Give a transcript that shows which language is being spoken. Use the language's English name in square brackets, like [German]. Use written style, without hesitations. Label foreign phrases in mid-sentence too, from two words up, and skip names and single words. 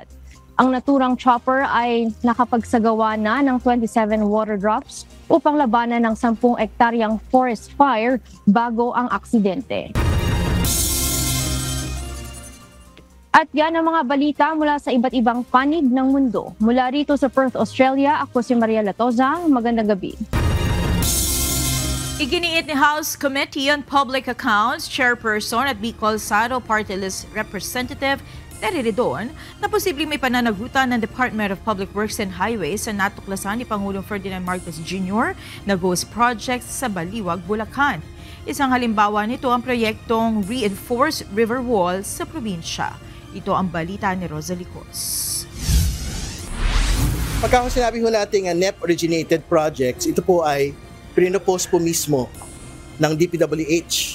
[Filipino] Ang naturang chopper ay nakapagsagawa na ng 27 [English] water drops [Filipino] upang labanan ng 10 hektaryang [English] forest fire [Filipino] bago ang aksidente. At yan ang mga balita mula sa iba't ibang panig ng mundo. Mula rito sa Perth, Australia, ako si Maria Latoza. Magandang gabi. Iginiit ni House Committee on Public Accounts Chairperson at Bicol Saro Party List Representative Terry Redon na posibleng may pananagutan ng Department of Public Works and Highways sa natuklasan ni Pangulong Ferdinand Marcos Jr. na ghost project sa Baliwag, Bulacan. Isang halimbawa nito ang proyektong Reinforced River Wall sa probinsya. Ito ang balita ni Rosalie Cos. Pagka sinabi ho natin [English] NEP-originated projects, [Filipino] ito po ay pinopose po mismo ng DPWH.